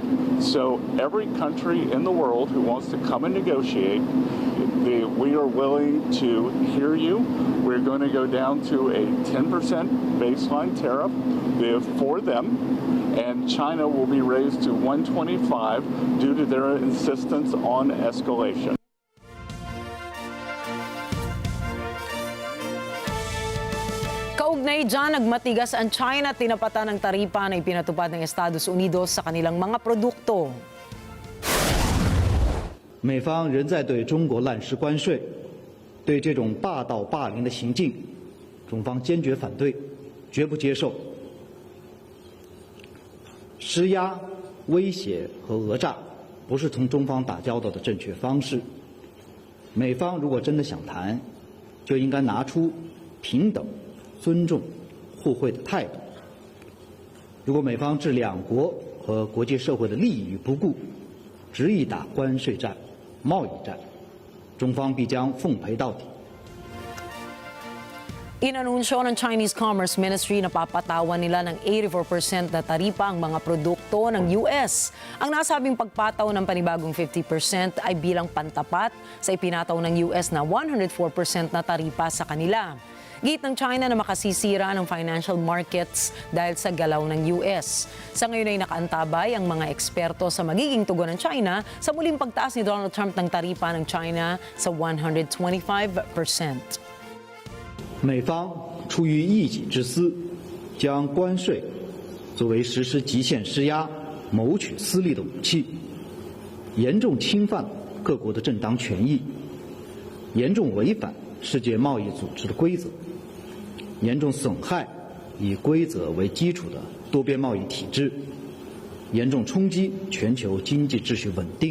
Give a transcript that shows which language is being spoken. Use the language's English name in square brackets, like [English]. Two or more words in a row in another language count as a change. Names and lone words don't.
[English] So every country in the world who wants to come and negotiate, we are willing to hear you. We're going to go down to a 10% baseline tariff for them, and China will be raised to 125 due to their insistence on escalation. [Filipino] Kaugnay dyan, nagmatigas ang China at tinapatan ng taripa na ipinatupad ng Estados Unidos sa kanilang mga produkto. [Chinese] 美方仍在对中国滥施关税，对这种霸道霸凌的行径，中方坚决反对，绝不接受。施压、威胁和讹诈不是同中方打交道的正确方式。美方如果真的想谈，就应该拿出平等、尊重、互惠的态度。如果美方置两国和国际社会的利益于不顾，执意打关税战、贸易战，中方必将奉陪到底。 [Filipino] Inanunsyo ng Chinese Commerce Ministry na papatawan nila ng 84% na taripa ang mga produkto ng US. Ang nasabing pagpataw ng panibagong 50% ay bilang pantapat sa ipinataw ng US na 104% na taripa sa kanila. Git ng China na makasisira ng [English] financial markets [Filipino] dahil sa galaw ng US. Sa ngayon ay nakaantabay ang mga eksperto sa magiging tugon ng China sa muling pagtaas ni Donald Trump ng taripa ng China sa 125%. [Chinese] 美方出于一己之私，将关税作为实施极限施压、谋取私利的武器，严重侵犯各国的正当权益，严重违反世界贸易组织的规则，严重损害以规则为基础的多边贸易体制，严重冲击全球经济秩序稳定。